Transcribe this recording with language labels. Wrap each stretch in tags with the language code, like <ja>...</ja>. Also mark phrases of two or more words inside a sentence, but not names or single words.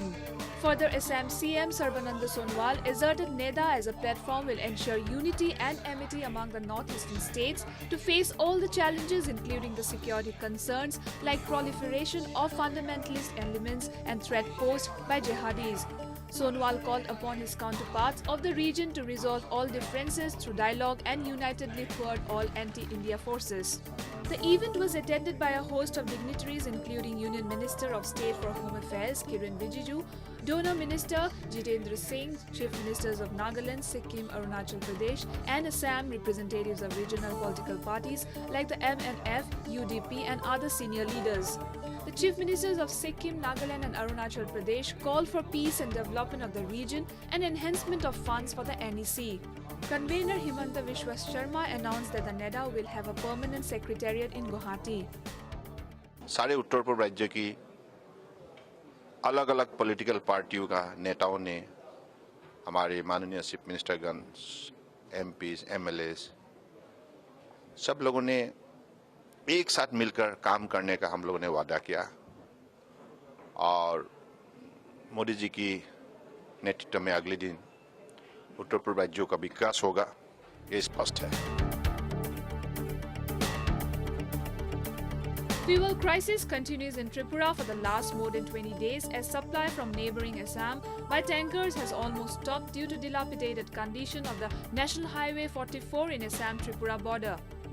<en>Further, Assam CM Sarbananda Sonowal asserted NEDA as a platform will ensure unity and amity among the northeastern states to face all the challenges including the security concerns like proliferation of fundamentalist elements and threat posed by jihadis. Sonowal called upon his counterparts of the region to resolve all differences through dialogue and unitedly thwart all anti-India forces. The event was attended by a host of dignitaries including Union Minister of State for Home Affairs Kiren Rijiju, Donor Minister Jitendra Singh, Chief Ministers of Nagaland, Sikkim, Arunachal Pradesh and Assam, representatives of regional political parties like the MNF, UDP and other senior leaders. The Chief Ministers of Sikkim, Nagaland and Arunachal Pradesh called for peace and development of the region and enhancement of funds for the NEC. Convener Himanta Vishwa Sharma announced that the NEDA will have a permanent secretariat in Guwahati.</en> <hi>सारे उत्तर पूर्व राज्य की अलग अलग</hi> <en>political parties</en> <hi>का नेताओं ने हमारे माननीय</hi> <en>chief ministers MPs MLAs</en> <hi>सब लोगों ने एक साथ मिलकर काम करने का हम लोगों ने वादा किया और मोदी जी की नेतृत्व में अगले दिन उत्तर पूर्व राज्यों का विकास होगा, ये स्पष्ट है।</hi> <en>Fuel crisis continues in Tripura for the last more than 20 days as supply from neighbouring Assam by tankers has almost stopped due to dilapidated condition of the National Highway 44 in Assam-Tripura border.</en>